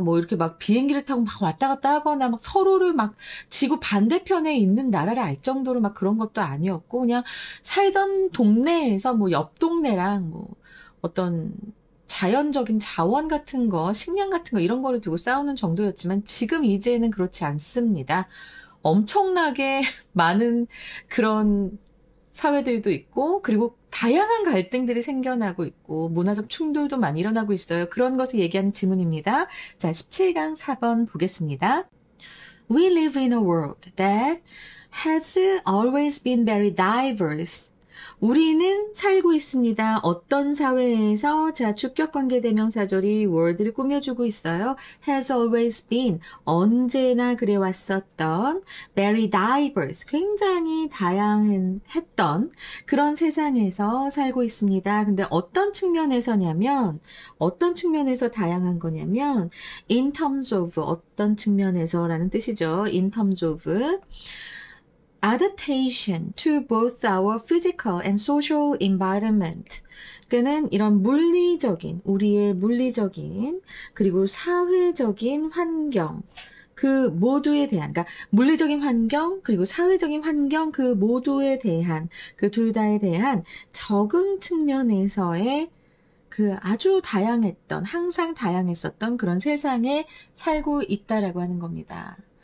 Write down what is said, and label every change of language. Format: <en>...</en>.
<ko>뭐 이렇게 막 비행기를 타고 막 왔다 갔다 하거나 막 서로를 막 지구 반대편에 있는 나라를 알 정도로 막 그런 것도 아니었고, 그냥 살던 동네에서 뭐 옆 동네랑 뭐 어떤 자연적인 자원 같은 거, 식량 같은 거 이런 거를 두고 싸우는 정도였지만 지금 이제는 그렇지 않습니다. 엄청나게 많은 그런 사회들도 있고, 그리고 다양한 갈등들이 생겨나고 있고, 문화적 충돌도 많이 일어나고 있어요. 그런 것을 얘기하는 지문입니다. 자, 17강 4번 보겠습니다.</ko> <en>We live in a world that has always been very diverse.</en> <ko>우리는 살고 있습니다. 어떤 사회에서, 자, 주격관계 대명사절이 world를 꾸며주고 있어요.</ko> <en>has always been,</en> <ko>언제나 그래왔었던,</ko> <en>very diverse,</en> <ko>굉장히 다양했던 그런 세상에서 살고 있습니다. 근데 어떤 측면에서냐면, 어떤 측면에서 다양한 거냐면,</ko> <en>in terms of,</en> <ko>어떤 측면에서라는 뜻이죠.</ko> <en>in terms of, adaptation to both our physical and social environment.</en> <ko>그는 이런 물리적인, 우리의 물리적인, 그리고 사회적인 환경, 그 모두에 대한, 그러니까 물리적인 환경, 그리고 사회적인 환경, 그 모두에 대한, 그 둘 다에 대한 적응 측면에서의 그 아주 다양했던, 항상 다양했었던 그런 세상에 살고 있다라고 하는 겁니다.</ko>